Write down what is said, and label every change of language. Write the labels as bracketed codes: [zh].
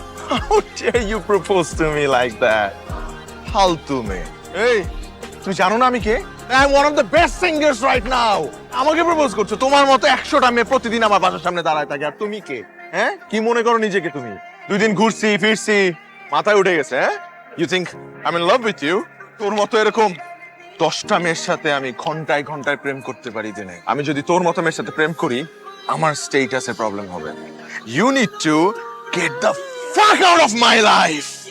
[en] How dare you propose to me like that? [bn] ফালতু মেয়ে। এই, তুমি জানো না আমি কে? [en] I am one of the best singers right now. [bn] আমাকে প্রপোজ করছো? তোমার মতো 100টা মেয়ে প্রতিদিন আমার বাসার সামনে দাঁড়ায় থাকে, আর তুমি কে? হ্যাঁ, কি মনে করো নিজেকে তুমি? 2 দিন ঘুরছি ফিরছি, মাথায় উঠে গেছে, হ্যাঁ? [en] You think I'm in love with you? [bn] তোর মতো এরকম 10টা মেয়ের সাথে আমি ঘন্টায় ঘন্টায় প্রেম করতে পারি দিনে। আমি যদি তোর মতো মেয়ের সাথে প্রেম করি, আমার স্টেটাসে প্রবলেম হবে। [en] You need to get the fuck out of my life.